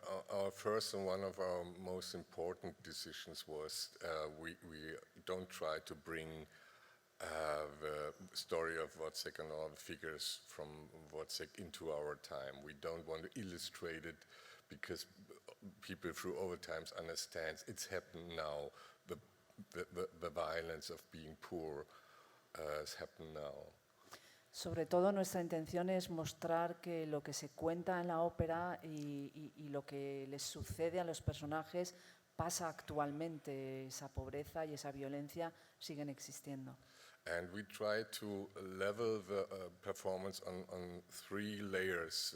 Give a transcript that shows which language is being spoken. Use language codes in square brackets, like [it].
[en] Our first and one of our most important decisions was we don't try to bring the story of Wozzeck and all the figures from Wozzeck into our time. We don't want to illustrate it because people through over times understand it's happened now. The violence of being poor has happened now. [es] Sobre todo nuestra intención es mostrar que lo que se cuenta en la ópera y lo que les sucede a los personajes pasa actualmente. Esa pobreza y esa violencia siguen existiendo. [en] And we try to level the performance on three layers.